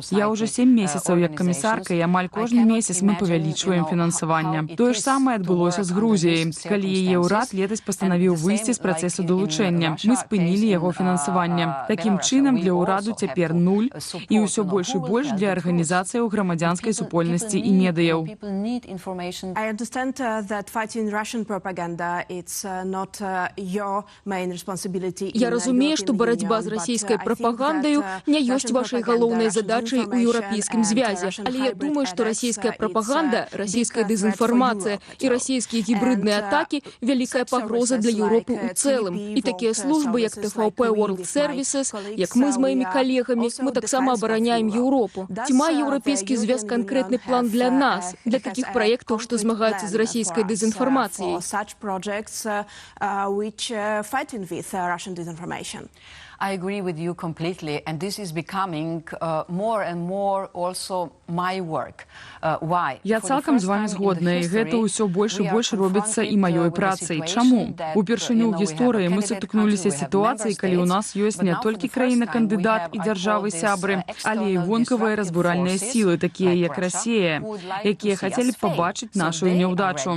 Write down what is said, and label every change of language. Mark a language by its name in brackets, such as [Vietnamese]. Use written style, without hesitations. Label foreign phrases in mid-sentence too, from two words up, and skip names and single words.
[Belarusian] Я ўжо 7 месяцаў як камісарка, і амаль кожны месяц мы павялічваем фінансаванне. Тое ж самае адбылося з Грузіяй. Калі яе ўрад летась пастанавіў выйсці з працэсу далучэння, мы спынілі яго фінансаванне. Такім чынам, для ўраду цяпер 0, і ўсё больш і больш для арганізацыяў грамадзянскай супольнасці і медыяў. [English] I understand that fighting Russian propaganda it's not your main responsibility. [Belarusian] Я разумею, што барацьба з расійскай прапагандаю не ёсць вашай галоўнай задачай у Еўрапейскім звязе. Але я думаю, што расійская прапаганда, расійская дэзінфармацыя і расійскія гібридныя атакі – вялікая пагроза для Еўропы ў цэлым. І такія службы, як TVP World Services, як мы з маімі калегамі, мы таксама абараняем Еўропу. Ці мае Еўрапейскі звяз канкрэтны план для нас, для такіх праектаў, што змагаюцца з расійскай дэзінфармацыяй? [English] I agree with you completely, and this is becoming more and more also my work. Why? [Belarusian] Я цалкам з вами згодна, і гэта ўсё больш і больш робіцца і маёй працай. Чаму? Упершыню ў гісторыі мы сутыкнуліся з сітуацыяй, калі ў нас ёсць не толькі краіна-кандыдат і дзяржавы-сябры, але і вонкавыя разбуральныя сілы, такія як Расія, якія хацелі б пабачыць нашу няўдачу.